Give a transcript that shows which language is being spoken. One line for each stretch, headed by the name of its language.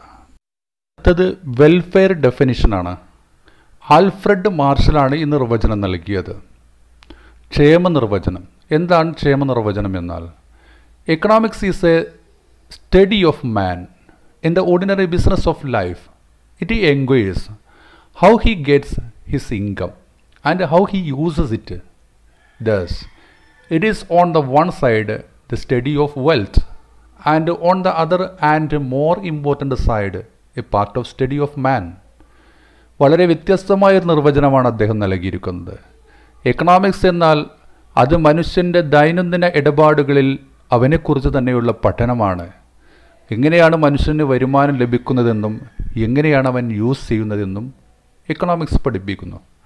Malayalam: അടുത്തത് welfare ഡെഫിനിഷനാണ്. Alfred മാർഷലാണ് ഈ നിർവചനം നൽകിയത്. ക്ഷേമ നിർവചനം. എന്താണ് ക്ഷേമ നിർവചനം എന്നാൽ
English: Economics is a study of man in the ordinary business of life. It enquires how he gets his income and how he uses it. Thus, it is on the one side the study of wealth, and on the other and more important side a part of study of man.
Malayalam: വളരെ വ്യത്യസ്തമായൊരു നിർവചനമാണ് അദ്ദേഹം നൽകിയിരിക്കുന്നത്. Economics എന്നാൽ അത് മനുഷ്യൻ്റെ ദൈനംദിന ഇടപാടുകളിൽ അവനെക്കുറിച്ച് തന്നെയുള്ള പഠനമാണ്. എങ്ങനെയാണ് മനുഷ്യന് വരുമാനം ലഭിക്കുന്നതെന്നും എങ്ങനെയാണ് അവൻ യൂസ് ചെയ്യുന്നതെന്നും എക്കണോമിക്സ് പഠിപ്പിക്കുന്നു.